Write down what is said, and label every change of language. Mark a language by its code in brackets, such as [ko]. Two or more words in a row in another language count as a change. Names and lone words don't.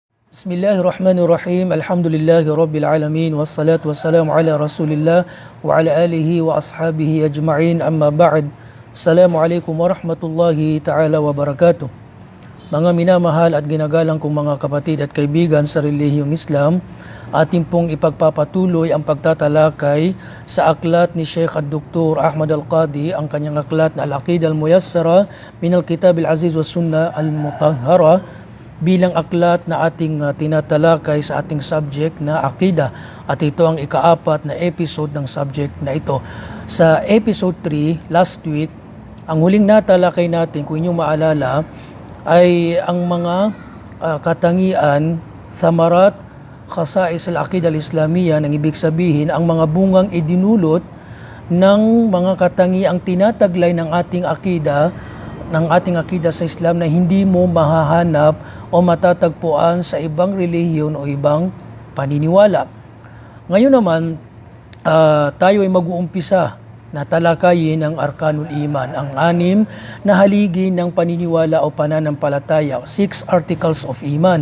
[ar] بسم الله الرحمن الرحيم. الحمد لله رب العالمين. والصلاة والسلام على رسول الله وعلى آله وأصحابه أجمعين. أما بعد. السلام عليكم ورحمة الله تعالى وبركاته. [tl] Mga minamahal at ginagalang kong mga kapatid at kaibigan sa relihiyong Islam, ating pong ipagpapatuloy ang pagtatalakay sa aklat ni Sheikh Dr. Ahmad Al-Qadi, ang kanyang aklat na Al-Aqidah Al-Muyassara min Al-Kitab Al-Aziz wa Sunnah Al-Mutahhara, bilang aklat na ating tinatalakay sa ating subject na Aqidah, at ito ang ikaapat na episode ng subject na ito. Sa episode 3 [en] last week, [tl] ang huling natalakay natin, kung inyong maalala, ay ang mga katangian, [ar] ثمرات، خصائص العقيدة الإسلامية, [tl] nang ibig sabihin ang mga bungang idinulot ng mga katangiang tinataglay ng ating akida sa Islam na hindi mo mahahanap o matatagpuan sa ibang relihiyon o ibang paniniwala. Ngayon naman, tayo ay mag-uumpisa na talakayin ang [ar] أركان الإيمان, [tl] ang 6 na haligi ng paniniwala o pananampalataya, 6 [en] articles of [tl] Iman.